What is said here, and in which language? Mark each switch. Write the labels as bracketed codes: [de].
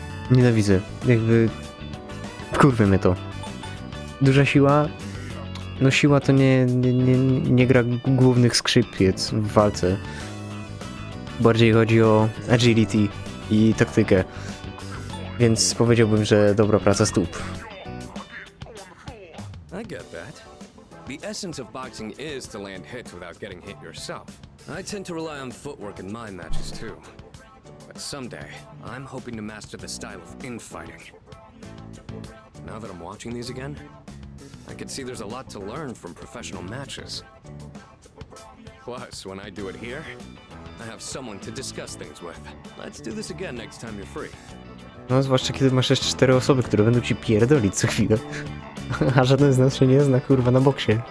[pl] Nienawidzę. Jakby... Kurwa mnie to. Duża siła? No siła to nie gra głównych skrzypiec w walce. Bardziej chodzi o agility i taktykę. Więc powiedziałbym, że dobra praca stóp. [en] I get that. The essence of boxing is to land hits without getting hit yourself. I tend to rely on footwork in my matches too. But someday, I'm hoping to master the style of infighting. Now that I'm watching these again, I could see there's a lot to learn from professional matches. Plus, when I do it here, I have someone to discuss things with. Let's do this again next time you're free. [pl] No, zwłaszcza kiedy masz jeszcze 4 osoby, które będą ci pierdolić co chwilę. A żaden z nas się nie zna, kurwa, na boksie.